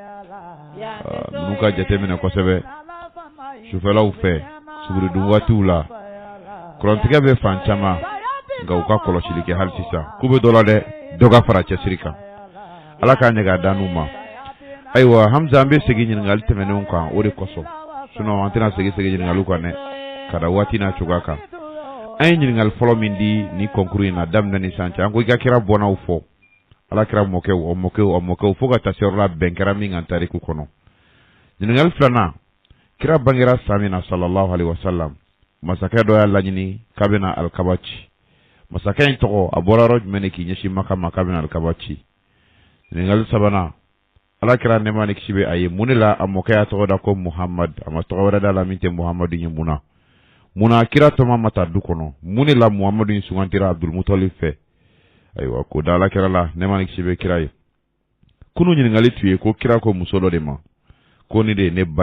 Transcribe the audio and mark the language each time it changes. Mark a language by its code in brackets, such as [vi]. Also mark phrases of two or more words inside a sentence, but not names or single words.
[bm] ninnu ka jateminɛ kosɛbɛ sufɛlaw fɛ suguridun waatiw la kurantigɛ bɛ fan caman nka u ka kɔlɔsili kɛ hali sisan k'u bɛ dɔ la dɛ dɔ ka fara cɛsiri kan ala k'a ɲɛ k'a da n'u ma ayiwa Hamza an bɛ segin ɲininkali tɛmɛnenw kan o de kosɔn sinon an tɛna segin ɲininkaliw kan dɛ ka da waati n'a cogoya kan an ye ɲininkali fɔlɔ min di ni concours in na daminɛ ni sisan cɛ an ko i ka kira bɔnnaw fɔ ala kira mɔkɛw fo ka taa se yɔrɔ la bɛn kɛra min kan tariku kɔnɔ ɲininkali filanan kira bangera san min na [ar] صلى الله عليه وسلم [bm] masakɛ dɔ y'a laɲini k'a bɛna alikaba ci masakɛ in tɔgɔ a bɔra yɔrɔ jumɛn de k'i ɲɛsin Maka ma k'a bɛna alikaba ci ɲininkali sabanan ala kira nɛɛma ni kisi bɛ a ye mun de la a mɔkɛ y'a tɔgɔ da ko Muhammad a ma tɔgɔ wɛrɛ da la min tɛ Muhammadu ye munna kira tɔma ma taa du kɔnɔ mun de la Muhammadu in sugantira Abdulmutalib fɛ ayiwa ko da ala kira la nɛɛma ni kisi bɛ kira ye kunu ɲininkali tun ye ko kira ko muso dɔ de ma ko ni de ye ne ba